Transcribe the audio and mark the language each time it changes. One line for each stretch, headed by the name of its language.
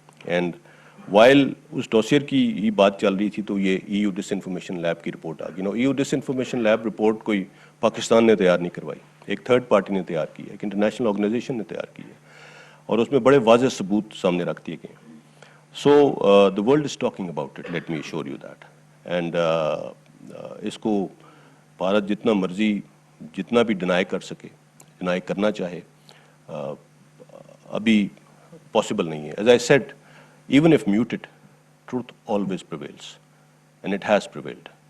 English: and while
Urdu: اس dossier کی یہ بات چل رہی تھی تو یہ ای یو ڈس انفارمیشن لیب کی رپورٹ آ گئی. ای یو ڈس انفارمیشن لیب رپورٹ کوئی پاکستان نے تیار نہیں کروائی، ایک تھرڈ پارٹی نے تیار کی ہے، ایک انٹرنیشنل آرگنائزیشن نے تیار کی ہے، اور اس میں بڑے واضح ثبوت سامنے رکھ دیے گئے.
English: So the world is talking about it, let me assure you that.
Urdu: And اس کو بھارت جتنا مرضی جتنا بھی ڈینائی کر سکے، ڈینائی کرنا چاہے، ابھی پاسبل نہیں ہے.
English: As I said, even if muted, truth always prevails, and it has prevailed.